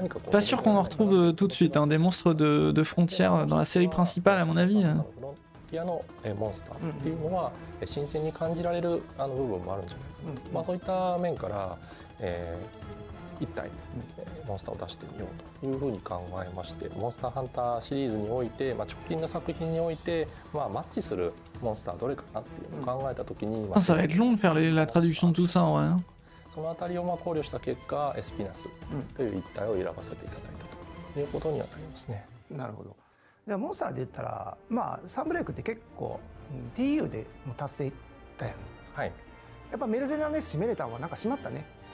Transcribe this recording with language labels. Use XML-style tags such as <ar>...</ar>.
<fr>Pas sûr qu'on en retrouve tout de suite, hein, des monstres de frontières dans la série principale, à mon avis.</fr> <ja>ティアのモンスターっていうのは新鮮に感じられる部分もあるんじゃないかと、そういった面から一体モンスターを出してみようというふうに考えまして、モンスターハンターシリーズにおいて、直近の作品において、マッチするモンスターどれかなっていうのを考えたときに、</ja> <fr>Ça va être long de faire la traduction de tout ça en vrai. Hein.</fr> <ja>そのあたりを考慮した結果エスピナスという一体を選ばせていただいたということにはなりますね。なるほど。じゃあモンスターで言ったら、まあサンブレイクって結構 TU でも達成いったやん。はい。やっぱメルセナネス締めれたのはなんか締まったね。</ja>